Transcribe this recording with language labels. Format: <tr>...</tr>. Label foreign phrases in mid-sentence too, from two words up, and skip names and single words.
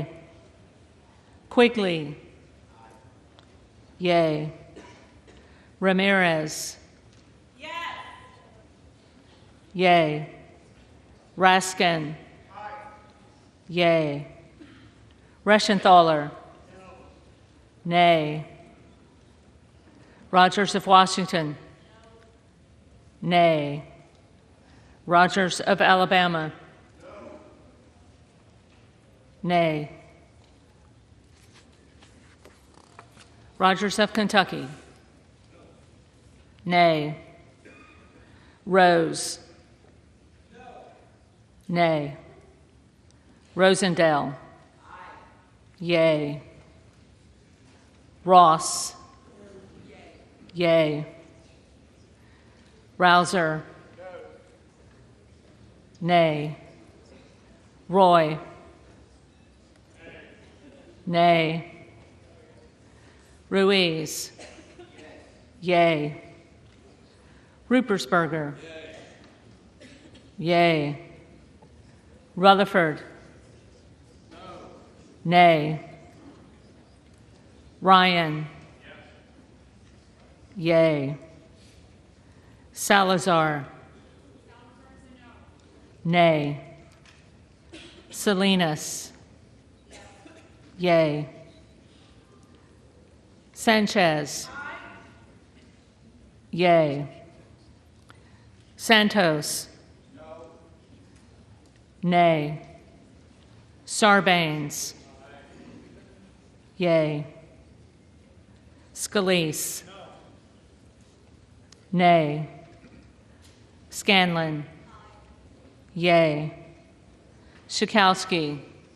<en>Quigley. Yea. Ramirez. Yea. Raskin. Yea. Reschenthaler. Nay. Rogers of Washington. Nay. Rogers of Alabama. Nay. Rogers of Kentucky. Nay. Rose. Nay. Rosendale. Yea. Ross. Yea. Rouser. Nay. Roy. Nay. Ruiz. Yea. Rupersberger. Yea. Rutherford. Nay. Ryan. Yea. Salazar. Nay. Salinas. Yea. Sanchez. Yea. Santos. Nay. Sarbanes. Yea. Scalise. Nay. Scanlon. Yea. Schakowsky.</en>